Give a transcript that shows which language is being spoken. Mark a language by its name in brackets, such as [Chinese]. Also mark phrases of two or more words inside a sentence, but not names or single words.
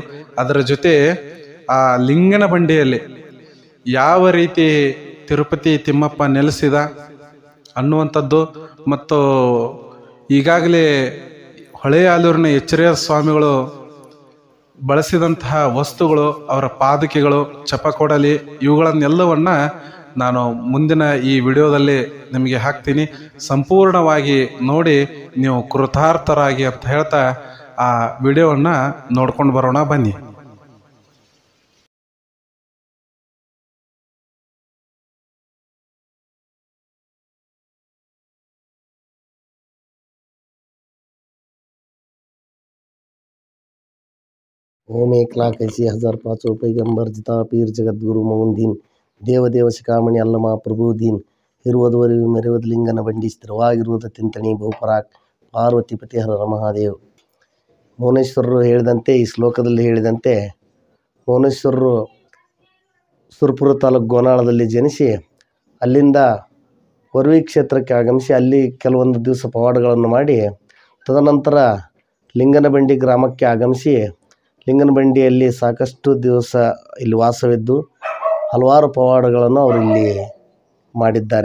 [Kannada] ಅದರ ಜೊತೆ ಆ ಲಿಂಗನ ಬಂಡಿಯಲ್ಲಿ ಯಾವ ರೀತಿ ತಿರುಪತಿ ತಿಮ್ಮಪ್ಪ ನೆಲೆಸಿದ ಅನ್ನುವಂಥದ್ದು, ಮತ್ತು ಈಗಾಗಲೇ ಹೊಳೆಯಾಲೂರಿನ ಎಚ್ಚರೇಶ್ವರ ಸ್ವಾಮಿಗಳು ಬಳಸಿದಂತಹ ವಸ್ತುಗಳು, ಅವರ ಪಾದುಕೆಗಳು, ಚಪಕೊಡಲಿ, ಇವುಗಳನ್ನೆಲ್ಲವನ್ನ ನಾನು ಮುಂದಿನ ಈ ವಿಡಿಯೋದಲ್ಲಿ ನಿಮಗೆ ಹಾಕ್ತೀನಿ. ಸಂಪೂರ್ಣವಾಗಿ ನೋಡಿ ನೀವು ಕೃತಾರ್ಥರಾಗಿ ಅಂತ ಹೇಳ್ತಾ ಆ ವಿಡಿಯೋವನ್ನ ನೋಡ್ಕೊಂಡು ಬರೋಣ ಬನ್ನಿ. ಓಂ 1,81,500 ಪೈಗಂಬರ್ ಜಿತ ಪೀರ್ ಜಗತ್ ಗುರು ಮೌನ ದೀನ ದೇವದೇವ ಶಿಖಾಮಣಿ ಅಲ್ಲಮ ಪ್ರಭು ದೀನ್ ಇರುವುದುವರೆಗೂ ಮೆರೆಯುವುದು ಲಿಂಗನ ಬಂಡಿ ಸ್ಥಿರವಾಗಿರುವುದು ತಿಂತಣಿ ಬಹುಪರಾಕ್ ಪಾರ್ವತಿ ಪತಿ ಹರ ಮಹಾದೇವ್. ಮೌನೇಶ್ವರರು ಹೇಳಿದಂತೆ, ಈ ಶ್ಲೋಕದಲ್ಲಿ ಹೇಳಿದಂತೆ, ಮೌನೇಶ್ವರರು ಸುರಪುರ ತಾಲೂಕು ಗೋನಾಳದಲ್ಲಿ ಜನಿಸಿ ಅಲ್ಲಿಂದ ವರವಿ ಕ್ಷೇತ್ರಕ್ಕೆ ಆಗಮಿಸಿ ಅಲ್ಲಿ ಕೆಲವೊಂದು ದಿವಸ ಪವಾಡಗಳನ್ನು ಮಾಡಿ ತದನಂತರ ಲಿಂಗನಬಂಡಿ ಗ್ರಾಮಕ್ಕೆ ಆಗಮಿಸಿ ಲಿಂಗನಬಂಡಿಯಲ್ಲಿ ಸಾಕಷ್ಟು ದಿವಸ ಇಲ್ಲಿ ವಾಸವಿದ್ದು ಹಲವಾರು ಪವಾಡಗಳನ್ನು ಅವರು ಇಲ್ಲಿ ಮಾಡಿದ್ದಾರೆ.